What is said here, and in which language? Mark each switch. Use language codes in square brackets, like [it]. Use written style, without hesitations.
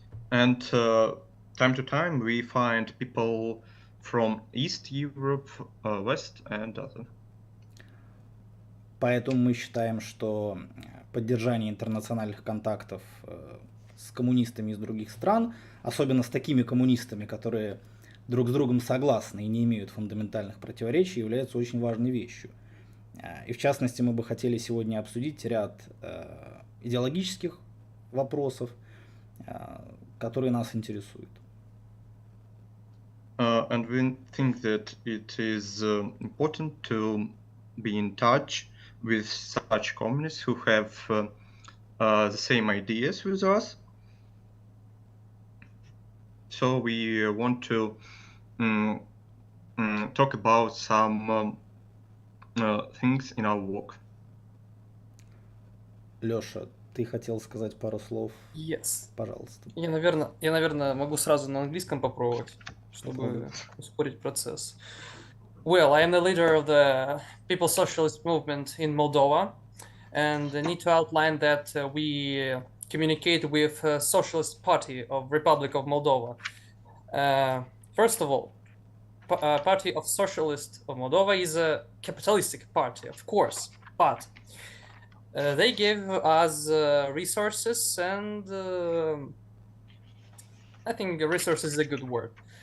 [en] And time to time we find people from East Europe, West and other. [ru] Поэтому мы считаем, что поддержание интернациональных контактов с коммунистами из других стран, особенно с такими коммунистами, которые друг с другом согласны и не имеют фундаментальных противоречий, является очень важной вещью. И в частности, мы бы хотели сегодня обсудить ряд идеологических вопросов, которые нас интересуют. [en] And we think that it is important to be in touch with such communists who have the same ideas with us. So we want to talk about some things in our work. [ru] Леша, ты хотел сказать пару слов? [en] Yes. [ru] Пожалуйста. Я, наверное, могу сразу на английском попробовать, чтобы ускорить процесс. [en] Well, I am the leader of the People's Socialist Movement in Moldova, and I need to outline that we communicate with Socialist Party of Republic of Moldova. First of all, Party of Socialist of Moldova is a capitalistic party, of course, but they give us resources, and I think resources is a good word.